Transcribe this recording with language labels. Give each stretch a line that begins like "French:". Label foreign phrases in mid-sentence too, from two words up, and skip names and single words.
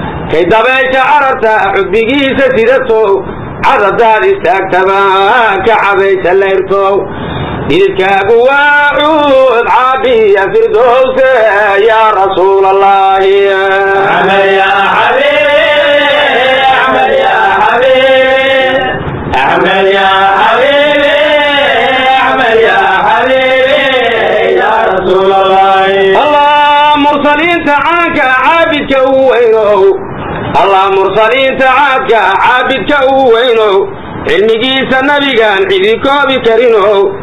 Somali: Kay dabaysha cararta, cudbigiisa sidato, carradaad istaagtaba, ka cabaysa layrto. Dhididkaagu waa cuud, caabiya firdowse,
Arabic: يا رسول الله. أحمد يا حبيب، أحمد يا حبيب. أحمد يا حبيبي، أحمد يا حبيبي، يا رسول الله.
Somali: Allah, mursaliinta caanka, caabidka u weynow. Allah, mursaliinta caanka, caabidka u weynow. Cilmigiisa nabigaan cidi koobi karinow.